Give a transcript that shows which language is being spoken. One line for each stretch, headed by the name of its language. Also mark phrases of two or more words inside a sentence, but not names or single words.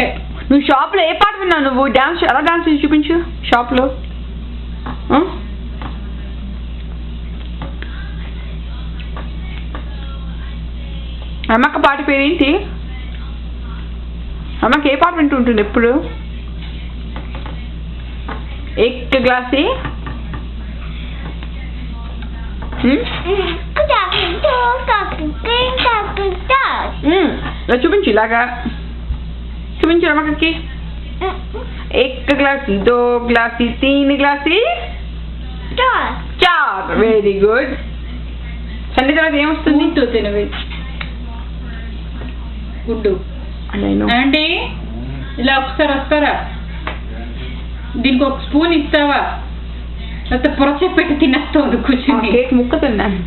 Telugu: నువ్వు షాప్ లో ఏ పాట విన్నావు? నువ్వు డాన్స్ ఎలా డాన్స్ చూపించు షాప్ లో. అమ్మక్క పాట పేరేంటి? అమ్మకి ఏ పాట వింటుంటుంది ఎప్పుడు?
Hindi: एक ग्लासी
Telugu: చూపించు ఇలాగా చూపించు రమకకి.
Hindi: एक ग्लासी, दो ग्लासी, तीन ग्लासी, चार.
English: very good.
Telugu: సండే తర్వాత ఏమొస్తుంది? గుడ్డు తినవి. గుడ్డు అంటే ఇలా ఒకసారి వస్తారా? దీనికి ఒక స్పూన్ ఇస్తావా? లేకపోతే పొరచ పెట్టి తినేస్తుంది కూర్చొని.